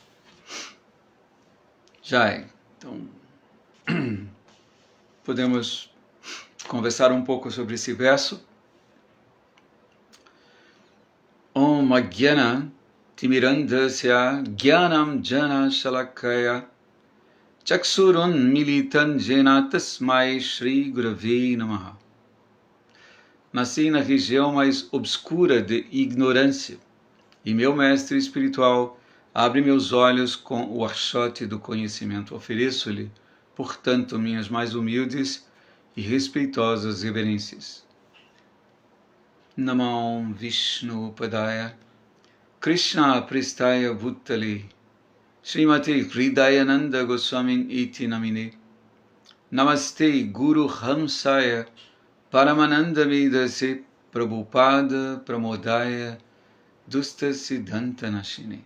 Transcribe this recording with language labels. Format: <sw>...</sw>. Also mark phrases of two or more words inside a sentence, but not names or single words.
<pt>Já é. Então, podemos conversar um pouco sobre esse verso.</pt> <sa>ॐ अज्ञान तिमिरान्धस्य ज्ञानम् अञ्जन शलाकया चक्षुरुन् मीलितं येन तस्मै श्री गुरवे नमः.</sa> <pt>Nasci na região mais obscura de ignorância, e meu mestre espiritual abre meus olhos com o archote do conhecimento. Ofereço-lhe, portanto, minhas mais humildes e respeitosas reverências.</pt> <sa>नमो विष्णु पादाय कृष्ण प्रेष्ठाय भूतले श्रीमते हृदयानन्द गोस्वामिन् इति नामिने नमस्ते गुरु हंसाय परमानन्द वेदसे प्रभुपाद प्रमोदाय दुष्ट सिद्धान्त नाशिने.</sa>